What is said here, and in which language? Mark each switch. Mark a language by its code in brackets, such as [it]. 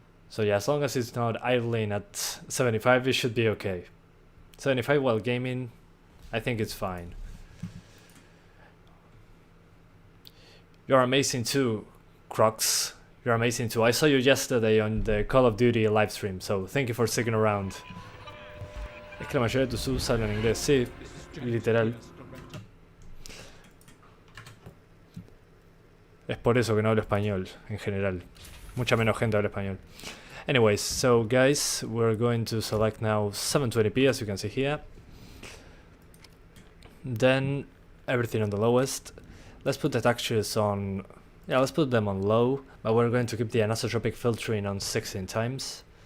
[en] So yeah, as long as it's not idling at 75, it should be okay. 75 while gaming, I think it's fine. You're amazing too, Crocs. You're amazing too. I saw you yesterday on the Call of Duty live stream, so thank you for sticking around. [es] Es que la mayoría de tus subs hablan inglés, sí, literal. Es por eso que no hablo español, en general. Mucha menos gente habla español. [en] Anyways, so guys, we're going to select now 720p, as you can see here. Then everything on the lowest. Let's put the textures on, yeah, let's put them on low, but we're going to keep the anisotropic filtering on 16 times.